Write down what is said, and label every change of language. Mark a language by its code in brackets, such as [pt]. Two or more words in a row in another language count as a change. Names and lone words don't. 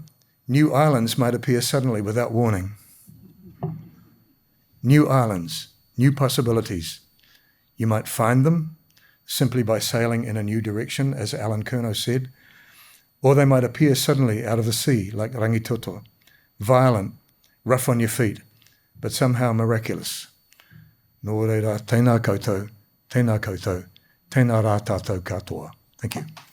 [en] New islands might appear suddenly without warning." New islands, new possibilities. You might find them simply by sailing in a new direction, as Alan Kerno said, or they might appear suddenly out of the sea, like rangitoto, violent, rough on your feet, but somehow miraculous. [mi] Nō reira, tēnā koutou, tēnā koutou, tēnā rā tātou katoa. [en] Thank you.